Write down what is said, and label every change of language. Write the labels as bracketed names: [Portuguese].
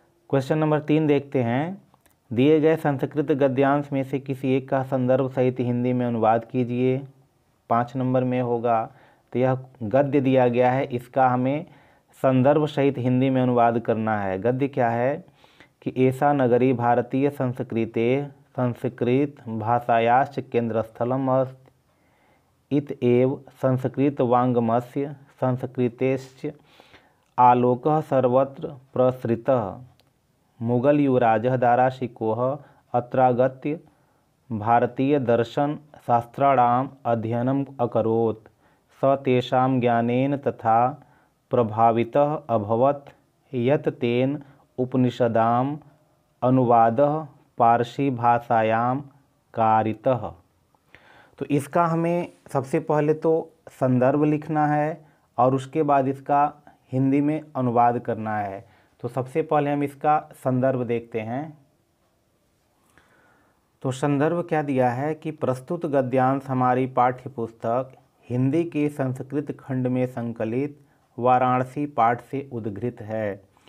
[Hindi] Question number 3 देखते हैं। दिए गए संस्कृत गद्यांश में से किसी एक का संदर्भ सहित हिंदी में अनुवाद कीजिए। 5 नंबर में होगा। तो यह गद्य दिया गया है, इसका हमें संदर्भ सहित हिंदी में अनुवाद करना है। गद्य क्या है कि [Sanskrit] ऐसा नगरी भारतीय संस्कृते संस्कृत भाषायाश्च केंद्रस्थलम इत एव संस्कृत वाङ्मयस्य संस्कृतेश्च आलोकः सर्वत्र प्रसृतः मुगल युवराजः दाराशिकोः अत्रागत्य भारतीय दर्शन शास्त्राणाम् अध्ययनम् अकरोत् स तेषां ज्ञानेन तथा प्रभावितः अभवत् यत् तेन उपनिषदाम् अनुवादः पारसी भाषायां कारितः। [Hindi] तो इसका हमें सबसे पहले तो संदर्भ लिखना है और उसके बाद इसका हिंदी में अनुवाद करना है। तो सबसे पहले हम इसका संदर्भ देखते हैं। तो संदर्भ क्या दिया है कि प्रस्तुत गद्यांश हमारी पाठ्य पुस्तक हिंदी के संस्कृत खंड में संकलित वाराणसी पाठ से उद्धृत है।